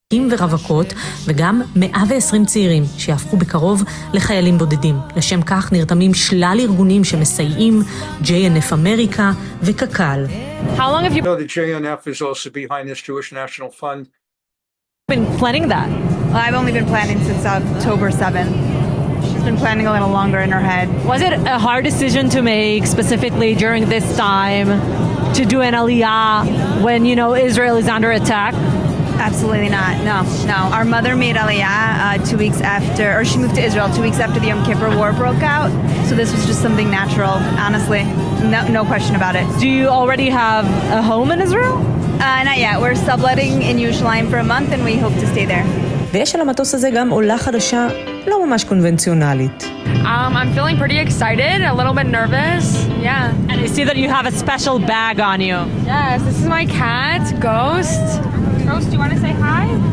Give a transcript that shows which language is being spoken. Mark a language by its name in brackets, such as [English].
[Hebrew] ורווקות, וגם 120 צעירים שיהפכו בקרוב לחיילים בודדים. לשם כך נרתמים שלל ארגונים שמסייעים, JNF אמריקה וקק"ל. [English] How long have you the JNF is also behind this Jewish National Fund? been planning that? Well, I've only been planning since October 7th. She's been planning a little longer in her head. Was it a hard decision to make specifically during this time to do an Aliyah when, you know, Israel is under attack? Absolutely not. No. Our mother made Aliyah 2 weeks after, or she moved to Israel 2 weeks after the Yom Kippur War broke out. So this was just something natural, honestly. No question about it. Do you already have a home in Israel? Not yet. We're subletting in Yerushalayim for a month and we hope to stay there. [Hebrew] ויש על המטוס הזה גם עולה חדשה לא ממש קונבנציונלית. [English] I'm feeling pretty excited, a little bit nervous. Yeah. And I see that you have a special bag on you. Yes, this is my cat, Ghost. Ghost, do you want to say hi?